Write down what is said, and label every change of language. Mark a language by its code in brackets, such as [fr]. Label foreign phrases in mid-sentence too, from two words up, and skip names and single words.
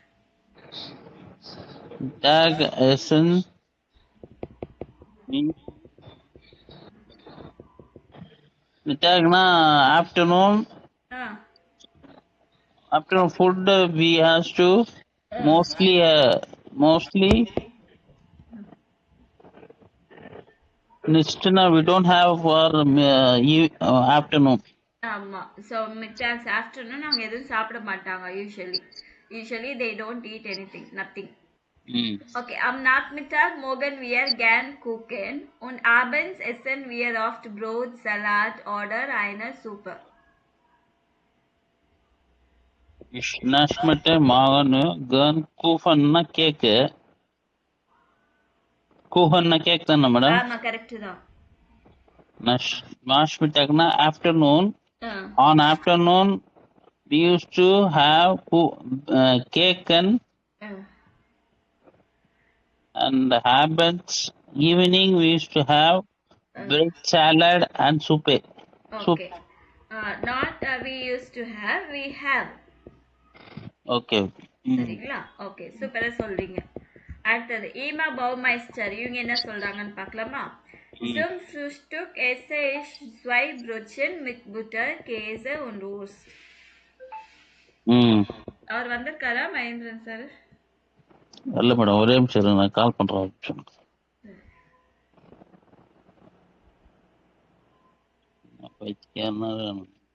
[de] Tag essen [en] மிட்டாக்னா afternoon food we has to mostly nistna we don't have for afternoon. ஆமா. So middags afternoon [ta] அவங்க எதுவும் சாப்பிட மாட்டாங்க [en] usually they don't eat anything, nothing. [de] Okay, am Nachmittag mogen wir gern kochen und abends essen wir oft Brot, Salat oder eine Suppe. Nachmittag morgen gern kuchenna cake. [ta] Kuchenna cake தானே மேடம்? ஆமா, கரெக்ட் தான். [de] Nachmittagna afternoon. [en] On afternoon we used to have cake and habits. Evening we used to have bread, salad and soup. Okay. Not we used to have, we have. Okay. [ta] சரிங்களா? ஓகே, சூப்பரா சொல்றீங்க. அடுத்தது ஈமா பவுமைஸ்டர் இவங்க என்ன சொல்றாங்கன்னு பார்க்கலாமா? [de] Zum Frühstück esse ich 2 Brötchen mit Butter, Käse und Wurst. [ta] அவர் வந்திருக்காரா மகேந்திரன் சார்? இல்ல மேடம், ஒரே நிமிஷம் நான் கால் பண்றேன். பைத்தியம்.